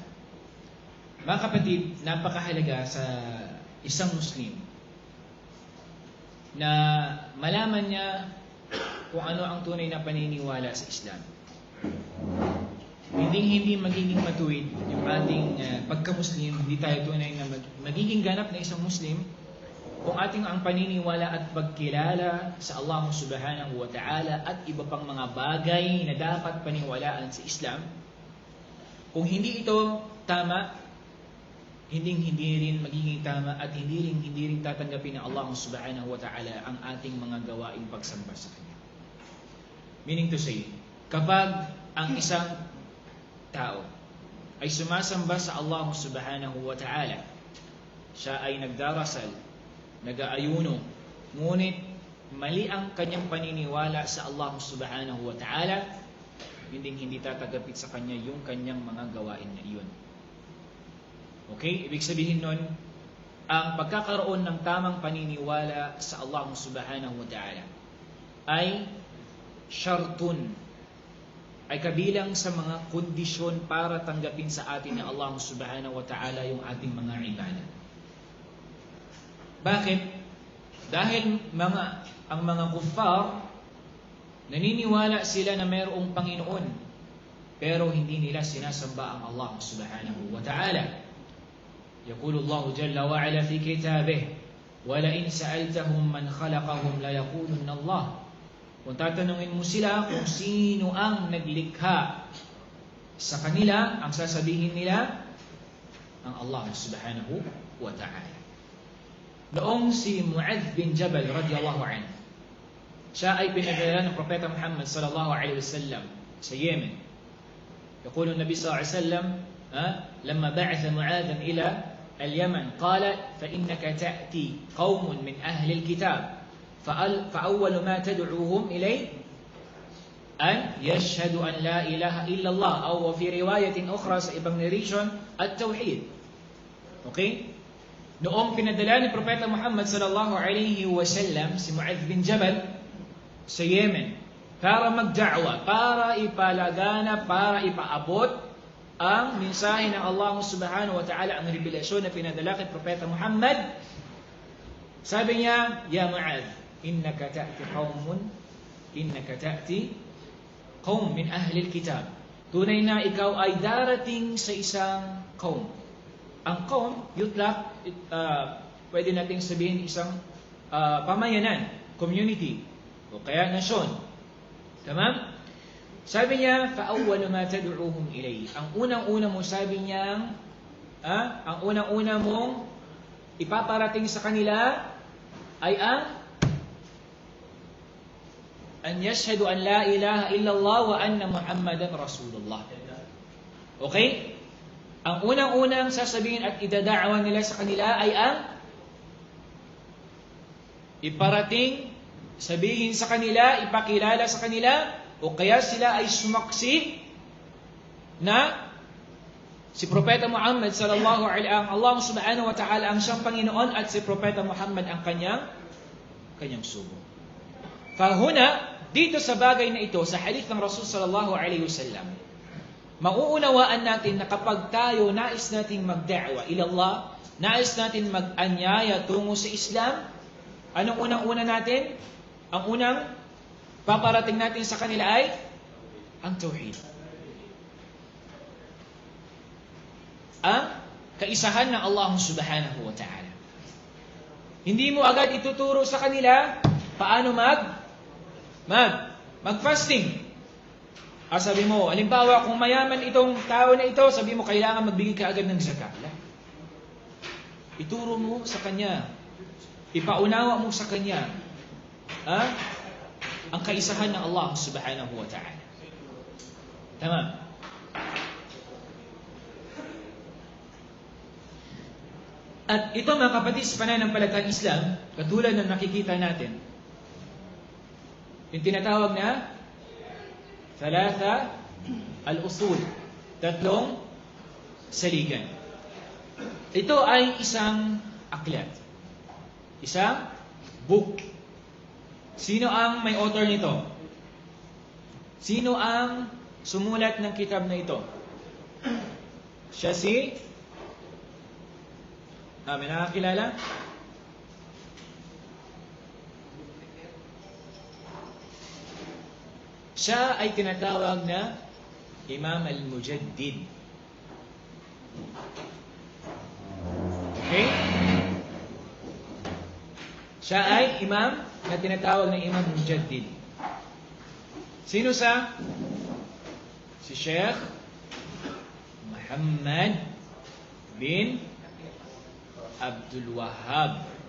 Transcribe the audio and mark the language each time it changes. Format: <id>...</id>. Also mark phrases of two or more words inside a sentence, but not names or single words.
<tl>Mga kapatid, napakahalaga sa isang Muslim na malaman niya kung ano ang tunay na paniniwala sa Islam. Hindi magiging matuwid yung ating pagka-Muslim, hindi tayo tunay na magiging ganap na isang Muslim kung ating ang paniniwala at pagkilala sa Allah</tl> <ar>سبحانه وتعالى</ar> <tl>at iba pang mga bagay na dapat paniwalaan sa Islam. Kung hindi ito tama, hindi rin magiging tama at hindi rin tatanggapin ng Allah</tl> <ar>سبحانه وتعالى</ar> <tl>ang ating mga gawaing pagsamba sa Kanya.</tl> <en>Meaning to say,</en> <tl>kapag ang isang tao ay sumasamba sa Allah</tl> <ar>سبحانه وتعالى,</ar> <tl>siya ay nagdarasal, nag-aayuno, ngunit mali ang kanyang paniniwala sa Allah</tl> <ar>سبحانه وتعالى,</ar> <tl>hindi tatanggapin sa kanya yung kanyang mga gawain na iyon. Okay? Ibig sabihin nun, ang pagkakaroon ng tamang paniniwala sa Allah</tl> <ar>سبحانه وتعالى</ar> <tl>ay syartun, ay kabilang sa mga kondisyon para tanggapin sa atin ng Allah</tl> <ar>سبحانه وتعالى</ar> <tl>yung ating mga ibadah. Bakit? Dahil ang mga kuffar, naniniwala sila na mayroong Panginoon, pero hindi nila sinasamba ang Allah</tl> <ar>سبحانه وتعالى. يقول الله جل وعلا في كتابه ولئن سألتهم من خلقهم ليقولن الله.</ar> <tl>Kung tatanungin mo sila kung sino ang naglikha sa kanila, ang sasabihin nila ang Allah</tl> <ar>سبحانه وتعالى.</ar> <tl>Noong si Mu'adh bin Jabal</tl> <ar>رضي الله عنه,</ar> <tl>siya ay pinadala ng Propeta Muhammad</tl> <ar>صلى الله عليه وسلم</ar> <tl>sa Yemen.</tl> <ar>يقول النبي صلى الله عليه وسلم لما بعث معاذا إلى اليمن قال فإنك تأتي قوم من أهل الكتاب فأول ما تدعوهم إليه أن يشهدوا أن لا إله إلا الله أو في رواية أخرى</ar> <tl>sa ibang narration</tl> <ar>التوحيد.</ar> <tl>Okay? Noong pinadala ni Propeta Muhammad</tl> <ar>صلى الله عليه وسلم</ar> <tl>si Mu'adh bin Jabal sa Yemen para magda'wa, para ipalagana, para ipaabot ang mensahe ng Allah</tl> <ar>سبحانه وتعالى,</ar> <tl>ang revelasyon na pinadala kay Propeta Muhammad. Sabi niya,</tl> <ar>يا معاذ، إنك تأتي قوم من أهل الكتاب.</ar> <tl>Tunay na ikaw ay darating sa isang qawm. Ang qawm, yutlaq, pwede nating sabihin isang pamayanan, community, o kaya nasyon. Tamam? Sabi niya,</tl> <ar>فَأَوَّلُ مَا تَدْعُوهُمْ إِلَيْهِ.</ar> <tl>Ang unang-una mo, sabi niya, ang unang-una mong ipaparating sa kanila ay</tl> <ar>أن يشهد أن لا إله إلا الله وأن محمدا رسول الله.</ar> <tl>Okay? Ang unang-unang sasabihin at idada'awan nila sa kanila ay ang iparating, sabihin sa kanila, ipakilala sa kanila, o kaya sila ay sumaksi na si Propeta Muhammad</tl> <ar>صلى الله عليه وسلم,</ar> <tl>Allah</tl> <ar>سبحانه وتعالى</ar> <tl>ang siyang Panginoon at si Propeta Muhammad ang kanyang sugo. Fahuna, dito sa bagay na ito, sa hadith ng Rasul</tl> <ar>صلى الله عليه وسلم,</ar> <tl>mauunawaan natin na kapag tayo nais nating magda'wa</tl> <ar>إلى الله,</ar> <tl>nais natin mag-anyaya tungo sa Islam, anong unang-una natin? Ang unang paparating natin sa kanila ay ang tauhid. Ang kaisahan ng Allah</tl> <ar>سبحانه وتعالى.</ar> <tl>Hindi mo agad ituturo sa kanila paano mag-fasting. Sabi mo, halimbawa kung mayaman itong tao na ito, sabi mo kailangan magbigay ka agad ng zakat. Ituro mo sa kanya. Ipaunawa mo sa kanya. Ang kaisahan ng Allah</tl> <ar>سبحانه وتعالى.</ar> <tl>Tama? At ito mga kapatid sa pananampalatayang Islam, katulad ng nakikita natin, yung tinatawag na</tl> <ar>ثلاثة الأصول,</ar> <tl>tatlong saligan. Ito ay isang aklat. Isang book. Sino ang may author nito? Sino ang sumulat ng kitab na ito? Siya si... may nakakilala? Siya ay tinatawag na Imam al-Mujaddid. Okay? Siya ay imam na tinatawag na Imam Mujaddid. Sino sa? Si Sheikh Muhammad bin Abdul Wahhab.</tl>